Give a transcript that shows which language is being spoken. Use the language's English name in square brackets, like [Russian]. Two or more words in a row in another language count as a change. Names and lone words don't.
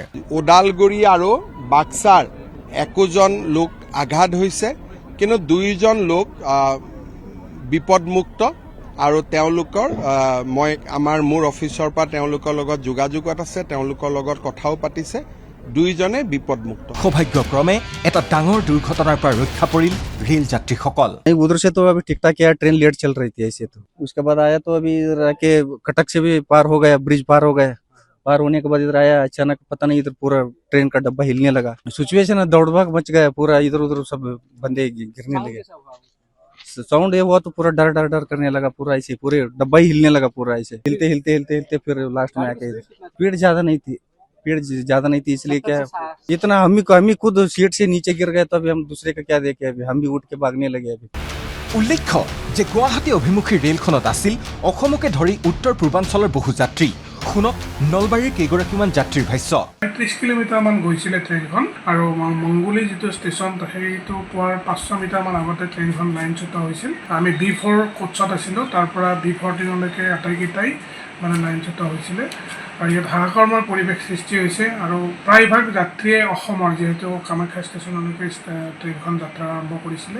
[Assamese] ওদালগুৰি আৰু বাক্সাৰ 21জন লোক আঘাত হৈছে কিন্তু 2জন লোক বিপদমুক্ত আৰু তেওঁলোকৰ মই আমাৰ মোৰ অফিচৰ পৰা তেওঁলোকৰ লগত যোগাযোগত আছে তেওঁলোকৰ লগত কথাও পাতিছে 2জনে বিপদমুক্ত সৌভাগ্যক্ৰমে এটা ডাঙৰ দুৰ্ঘটনাৰ পৰা ৰক্ষা পৰিল ৰেল যাত্ৰীসকল [Hindi] उधर से तो अभी ठीक ठाक यार ट्रेन लेट चल रही थी ऐसे तो उसके बाद आया तो अभी इधर आके कटक से भी पार हो गया ब्रिज पार हो गया पार होने के बाद इधर आया अचानक पता नहीं इधर पूरा ट्रेन का डब्बा हिलने लगा सिचुएशन दौड़ भाग मच गया पूरा इधर उधर सब बंदे गिरने लगे साउंड ये हुआ तो पूरा डर डर डर करने लगा पूरा ऐसे पूरे डब्बा ही हिलने लगा पूरा ऐसे हिलते हिलते हिलते हिलते फिर लास्ट में आके स्पीड ज्यादा नहीं थी इसलिए क्या इतना हम ही खुद सीट से नीचे गिर गए तो अभी हम दूसरे का क्या देखे अभी हम भी उठ के भागने लगे अभी [Assamese] উল্লেখ্য যে গুৱাহাটী অভিমুখী ৰেলখনত আছিল অসমকে ধৰি উত্তৰ পূৰ্বাঞ্চলৰ বহু যাত্ৰী শুনক নলবাৰীৰ কেইগৰাকীমান যাত্ৰীৰ ভাষ্য 30 কিলোমিটাৰমান গৈছিলে ট্ৰেইনখন আৰু মংগুলি যিটো ষ্টেচন সেইটো পোৱাৰ 500 মিটাৰমান আগতে ট্ৰেইনখন লাইনচ্যুত হৈছিল আমি B4 কোচত আছিলোঁ তাৰ পৰা B14 লৈকে আটাইকেইটাই মানে লাইনচ্যুত হৈছিলে আৰু ইয়াত হাহাকাৰৰ পৰিৱেশ সৃষ্টি হৈছে আৰু প্ৰায়ভাগ যাত্ৰীয়ে অসমৰ যিহেতু কামাখ্যা ষ্টেচনলৈকে ট্ৰেইনখন যাত্ৰা আৰম্ভ কৰিছিলে